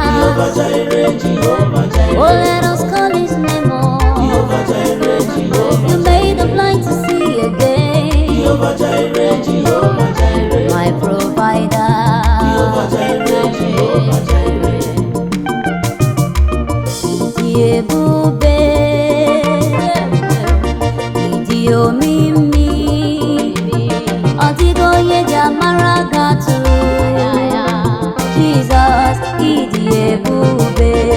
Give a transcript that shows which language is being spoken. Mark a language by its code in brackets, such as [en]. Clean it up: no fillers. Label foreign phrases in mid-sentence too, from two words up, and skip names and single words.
[en] Jehovah Jireh, Jehovah Jireh. Oh, let us call his name on. Jehovah Jireh, Jehovah You made the blind to see again. Jehovah Jireh, Jehovah Jireh. My provider. Jehovah Jireh, Jehovah Jireh. [ig] Idi ebube, idi omimi, ọ dịghị onye ji amara gị atụ. Jizọs, ịdị ebube.